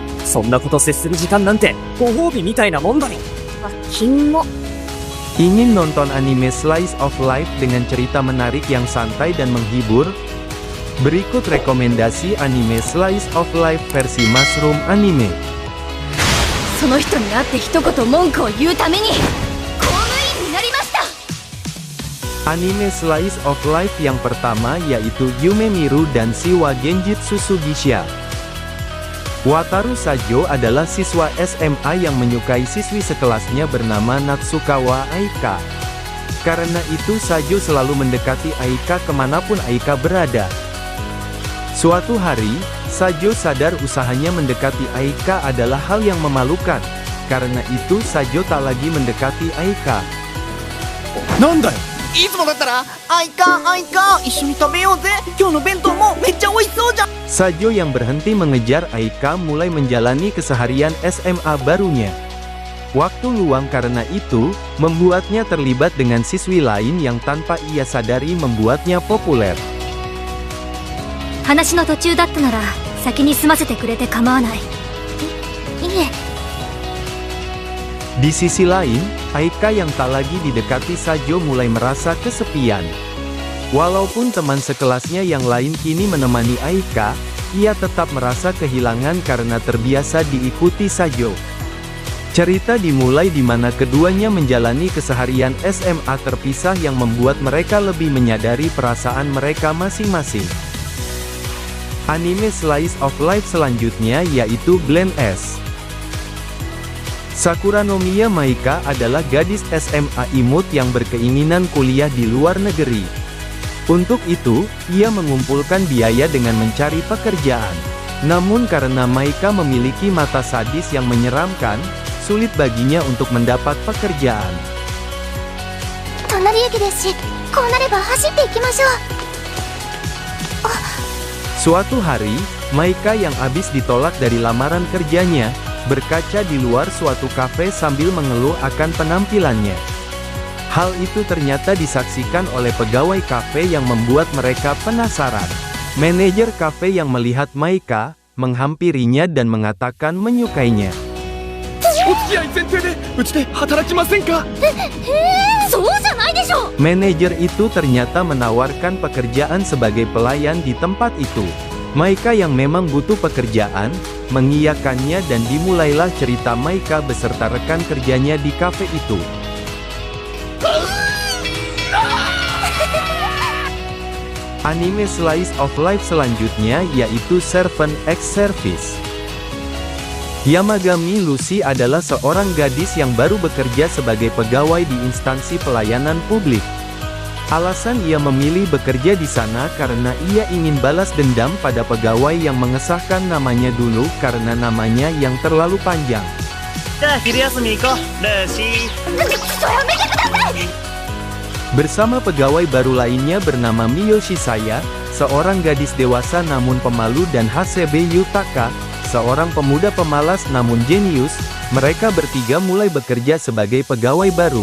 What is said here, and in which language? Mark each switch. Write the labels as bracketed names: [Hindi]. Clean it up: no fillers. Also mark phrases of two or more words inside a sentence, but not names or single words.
[Japanese] そんなこと接する時間なんてご褒美みたいなもんだろ。金も [Indonesian] Ingin nonton anime [English] slice of life [Indonesian] dengan cerita menarik yang santai dan menghibur? Berikut rekomendasi anime [English] slice of life [Indonesian] versi Mushroom Anime. [Japanese] その人に会って一言文句を言うために公務員になりました。 [Indonesian] Anime [English] slice of life [Indonesian] yang pertama yaitu Yume Miru dan Shiwa Genjitsu Sugisha. Wataru Sajo adalah siswa SMA yang menyukai siswi sekelasnya bernama Natsukawa Aika. Karena itu Sajo selalu mendekati Aika kemanapun Aika berada. Suatu hari, Sajo sadar usahanya mendekati Aika adalah hal yang memalukan. Karena itu Sajo tak lagi mendekati Aika. [Japanese] なんだよ。いつもだったら「アイカ一緒に食べようぜ、今日の弁当もめっちゃ美味しそうじゃん」 [Indonesian] Sajo yang berhenti mengejar Aika mulai menjalani keseharian SMA barunya. Waktu luang karena itu, membuatnya terlibat dengan siswi lain yang tanpa ia sadari membuatnya populer. [Japanese] 話の途中だったなら先に済ませてくれて構わない。いえ。 [Indonesian] Di sisi lain, Aika yang tak lagi didekati Sajo mulai merasa kesepian. Walaupun teman sekelasnya yang lain kini menemani Aika, ia tetap merasa kehilangan karena terbiasa diikuti Sajo. Cerita dimulai di mana keduanya menjalani keseharian SMA terpisah yang membuat mereka lebih menyadari perasaan mereka masing-masing. Anime [English] slice of life [Indonesian] selanjutnya yaitu Blend S. Sakura no Miya Maika adalah gadis SMA imut yang berkeinginan kuliah di luar negeri. Untuk itu, ia mengumpulkan biaya dengan mencari pekerjaan. Namun karena Maika memiliki mata sadis yang menyeramkan, sulit baginya untuk mendapat pekerjaan. [Japanese] 隣駅ですし、こうなれば走って行きましょう。 [Indonesian] Suatu hari, Maika yang habis ditolak dari lamaran kerjanya, berkaca di luar suatu kafe sambil mengeluh akan penampilannya. Hal itu ternyata disaksikan oleh pegawai kafe yang membuat mereka penasaran. Manajer kafe yang melihat Maika, menghampirinya dan mengatakan menyukainya. [Japanese] お付き合い前提でうちで働きませんか。そうじゃないでしょ。 [Indonesian] Manajer itu ternyata menawarkan pekerjaan sebagai pelayan di tempat itu. Maika yang memang butuh pekerjaan, mengiyakannya dan dimulailah cerita Maika beserta rekan kerjanya di kafe itu. Anime [English] slice of life [Indonesian] selanjutnya yaitu Servant X Service. Yamagami Lucy adalah seorang gadis yang baru bekerja sebagai pegawai di instansi pelayanan publik. Alasan ia memilih bekerja di sana karena ia ingin balas dendam pada pegawai yang mengesahkan namanya dulu karena namanya yang terlalu panjang. [Japanese] じゃあ昼休み行こう、ルーシー。 [Indonesian] Bersama pegawai baru lainnya bernama Miyoshi Saya, seorang gadis dewasa namun pemalu dan Hasebe Yutaka, seorang pemuda pemalas namun jenius, mereka bertiga mulai bekerja sebagai pegawai baru.